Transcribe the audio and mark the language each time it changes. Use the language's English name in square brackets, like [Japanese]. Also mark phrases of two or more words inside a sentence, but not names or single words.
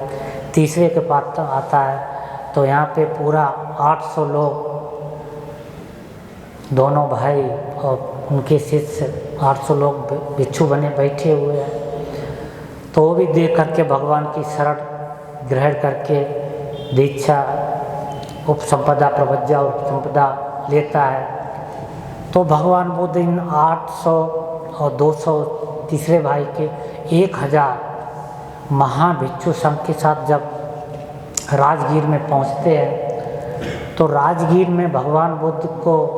[Hindi] तीसरे के पास आता है तो यहाँ पे पूरा 800 लोग दोनों भाई और उनके शिष्य 800 लोग भिक्षु बने बैठे हुए हैं। तो वो भी देख करके भगवान की शरण ग्रहण करके दीक्षा उपसंपदा प्रवज्जा उपसंपदा लेता है। तो भगवान बुद्ध इन 800 और 200 तीसरे भाई के 1000 महाभिक्षु संघ के साथ जब राजगीर में पहुंचते हैं, तो राजगीर में भगवान बुद्ध को